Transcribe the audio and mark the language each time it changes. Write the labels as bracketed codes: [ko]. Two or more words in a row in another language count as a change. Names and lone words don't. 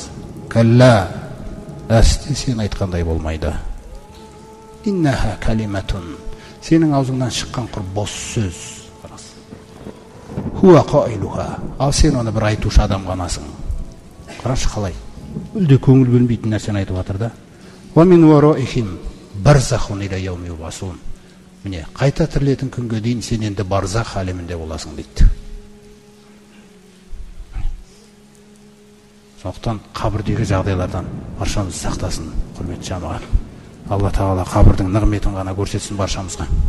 [kk] Кәлла, әсте сен айтқандай болмайды. [ar] إنها كلمة, [kk] сенің аузыңнан шыққан құр бос сөз. [ar] هو قائلها, [kk] ал сен оны бір айтушы адам ғанасың. Қарашы қалай, үлде көңіл бөлмейтін нәрсені айтып жатыр да. [ar] ومن ورائهم برزخ إلى يوم يبعثون. [kk] Міне, қайта тірілетін күнге дейін сен енді барзах әлемінде боласың дейді. Сондықтан қабірдегі жағдайлардан баршамыз сақтасын, құрметті жамағат. Алла Тағала қабірдің нығметін ғана көрсетсін баршамызға.